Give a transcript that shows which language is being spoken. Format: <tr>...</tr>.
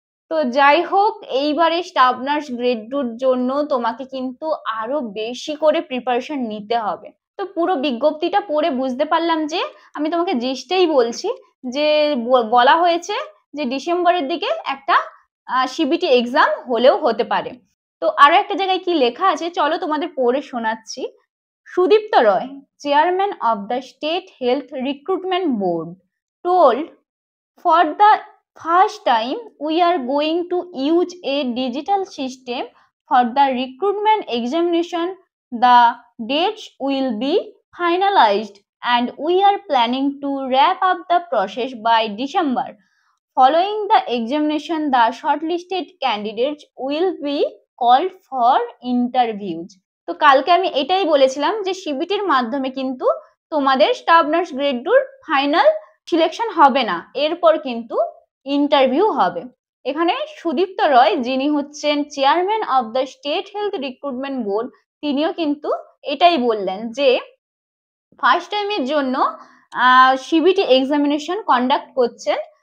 <bn>তো যাই হোক, এইবারে স্টাফ নার্স গ্রেড 2 এর জন্য তোমাকে কিন্তু আরো বেশি করে প্রিপারেশন নিতে হবে। তো পুরো বিজ্ঞপ্তিটা পড়ে বুঝতে পারলাম যে আমি তোমাকে জিস্টেই বলছি যে বলা হয়েছে যে ডিসেম্বরের দিকে একটা সিবিটি এক্সাম হলেও হতে পারে। তো আরো একটা জায়গায় কি লেখা আছে চলো তোমাদের পড়ে শোনাচ্ছি।</bn> <en>Sudipta Roy, chairman of the state health recruitment board, told, for the first time we are going to use a digital system for the recruitment examination. The dates will be finalized and we are planning to wrap up the process by December. following the examination the shortlisted candidates will be called for interviews।</en> <bn>তো কালকে আমি এটাই বলেছিলাম যে সিবিটির মাধ্যমে কিন্তু তোমাদের staff nurse grade 2 final selection হবে না, এরপর কিন্তু ইন্টারভিউ হবে। এখানে সুদীপ্ত রয়, যিনি হচ্ছেন</bn> <en>chairman of the state health recruitment board,</en> <bn>তিনিও কিন্তু এটাই বললেন যে ফার্স্ট টাইমের জন্য সিবিটি এক্সামিনেশন কন্ডাক্ট করছেন।</bn>